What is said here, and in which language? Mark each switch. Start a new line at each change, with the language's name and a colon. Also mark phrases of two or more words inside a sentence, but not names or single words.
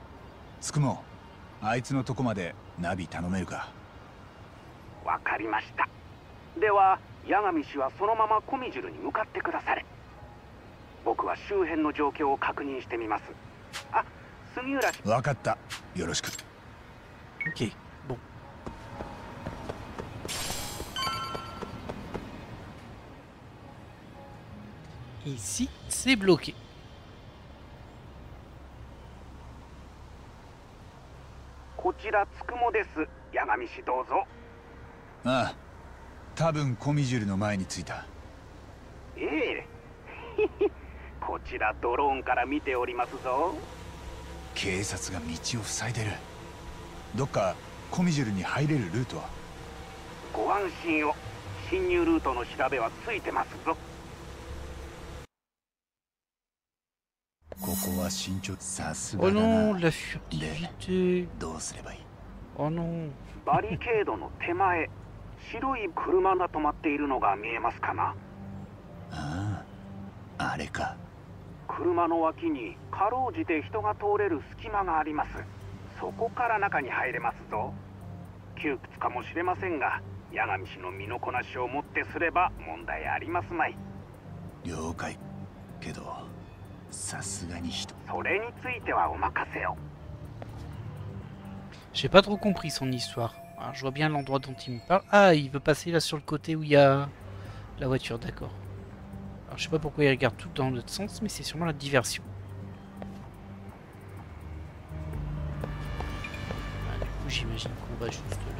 Japanese: つくもあいつのとこまでナビ頼めるか。わかりました。では八神氏はそのままコミジュルに向かってくだされ。僕は周辺の状況を確認してみます。あ、杉浦氏。わかった。よろしく。
French: Ok, bon. Ici, c'est bloqué.
Japanese: こちらつくもです。八神氏どうぞ。ああ、多分コミジュルの前に着いた。ええ。こちらドローンから見ておりますぞ。警察が道を塞いでる。どっかコミジュルに入れるルートは？ご安心を。侵入ルートの調べはついてますぞ。ここは慎重。さすが
French: Oh
Japanese: だな。
French: non, la furtivité.
Japanese: どうすればいい？
French: Oh non.
Japanese: バリケードの手前、白い車が止まっているのが見えますかな？ああ、あれか。車の脇にかろうじて人が通れる隙間があります。そこから中に入れますぞ。窮屈かもしれませんが、八神氏の身のこなしをもってすれば問題ありますまい。了解。けど、さすがに人。それについてはお任せを。
French: J'ai pas trop compris son histoire. Alors, je vois bien l'endroit dont il me parle. Ah, il veut passer là sur le côté où il y a la voiture, d'accord. Alors, je sais pas pourquoi il regarde tout dans l'autre sens, mais c'est sûrement la diversion. Ah, du coup, j'imagine qu'on va juste là.